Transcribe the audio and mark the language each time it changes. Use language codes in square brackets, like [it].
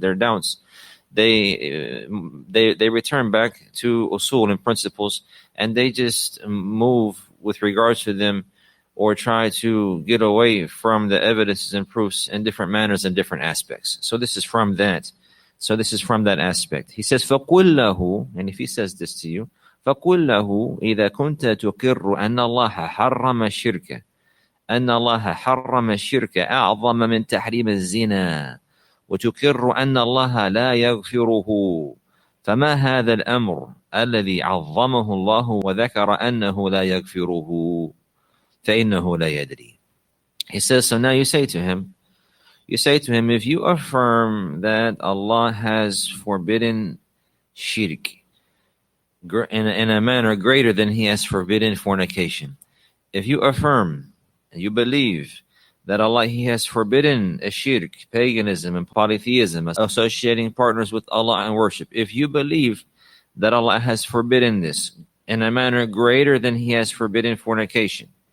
[en] Their doubts, they return back to usul and principles, and they just move with regards to them, or try to get away from the evidences and proofs in different manners and different aspects. So this is from that. So this is from that aspect. He says, [ar] فَقُلْ لَهُ, [en] and if he says this to you, [ar] فَقُلْ لَهُ إِذَا كُنْتَ تُقِرُّ أَنَّ اللَّهَ حَرَّمَ الشِّرْكَ أن الله حرم الشرك أعظم من تحريم الزنا وتقر أن الله لا يغفره فما هذا الأمر الذي عظمه الله وذكر أنه لا يغفره فإنه لا يدري. [en] He says, so now you say to him, if you affirm that Allah has forbidden shirk in a manner greater than He has forbidden fornication, if you affirm and you believe that Allah, He has forbidden a shirk, paganism and polytheism, associating partners with Allah in worship, if you believe that Allah has forbidden this in a manner greater than He has forbidden fornication,